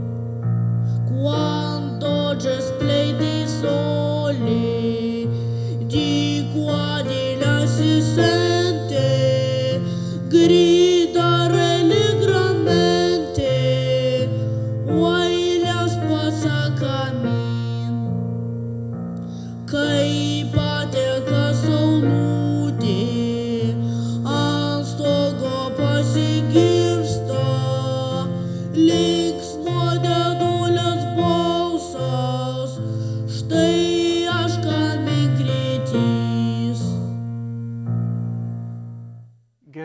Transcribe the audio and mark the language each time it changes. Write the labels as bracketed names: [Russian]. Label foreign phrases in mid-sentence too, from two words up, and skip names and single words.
[Italian] Quando già splende il sole, di qua di là si sente gridare allegramente, uai la spasa cammin. [Lithuanian] Kai pateka saulutė, ant stogo pasigirsta linksmo dėdulės balsas, štai aš Kaminkretys.